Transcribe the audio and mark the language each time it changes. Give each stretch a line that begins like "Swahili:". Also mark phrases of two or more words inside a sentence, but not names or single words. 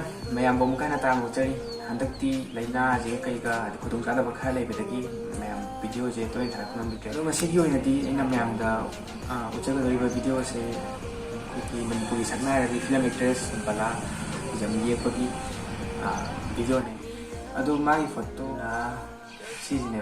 Manipuri: Mayam bom kana ta mo chari handakti laina je kai ga khudung chada ba kha leibedagi mayam video je toy thak nam bikre do masigi oina di aina mayam da uchaga doriba video se ki Manipuri sakna ri
English: film actress
Manipuri: BALA HIJAM yekpagi video ne adu mai photo na sijine